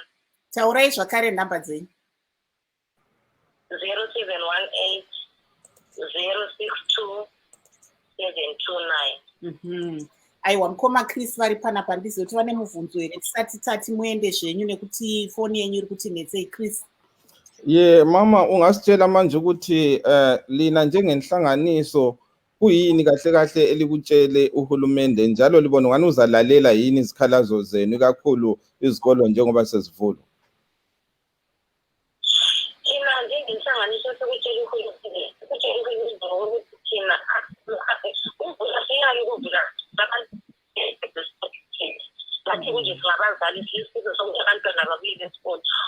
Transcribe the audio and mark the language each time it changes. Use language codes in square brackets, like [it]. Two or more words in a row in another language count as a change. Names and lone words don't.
[sn] Taurai zvakare nhamba dzenyu. 0718 062729. Aiwa, mukoma Chris vari panapa ndizoti vane mubvunzo here tisati tati muende zvenyu nekuti foni yenyu iri kuti netsei. Chris. [nd] Mama ungasitshela manje ukuthi lina njengenhlanganiso kuyini kahle kahle elikutshele uhulumende njalo libona ngani uzalalela yini izikhalazo zenu kakhulu izikolo njengoba sezivulwa? Ina njengenhlanganiso sokutshela uhulumende ukuthi thina ukuvula bathi kunje singabazali sisizo sokuthi abantwana babuyele esikolo.